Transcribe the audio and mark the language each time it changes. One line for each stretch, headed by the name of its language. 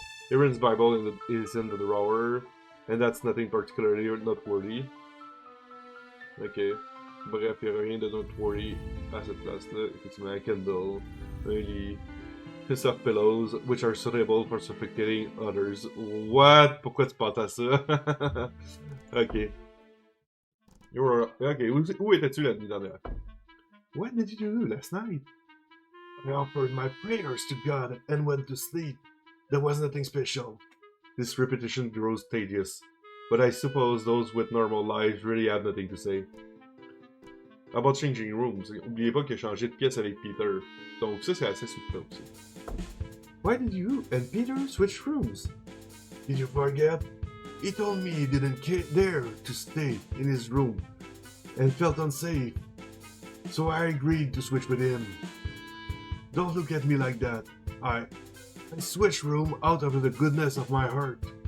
English: Erin's Bible is in the drawer, and that's nothing particularly noteworthy. Okay.
French: Bref, il n'y a rien de notorié à cette place-là. Effectivement, un candle, un lit,
English: soft pillows, which are suitable for suffocating others.
French: What? Pourquoi tu penses à ça? Ok. Ok, où étais-tu la nuit dernière?
English: What did you do last night? I offered my prayers to God and went to sleep. There was nothing special. This repetition grows tedious, but I suppose those with normal lives really have nothing to say. About changing rooms,
French: oubliez pas qu'il a changé de pièce avec Peter, donc ça c'est assez subtil aussi.
English: Why did you and Peter switch rooms? Did you forget? He told me he didn't dare to stay in his room and felt unsafe, so I agreed to switch with him. Don't look at me like that. I switched room out of the goodness of my heart.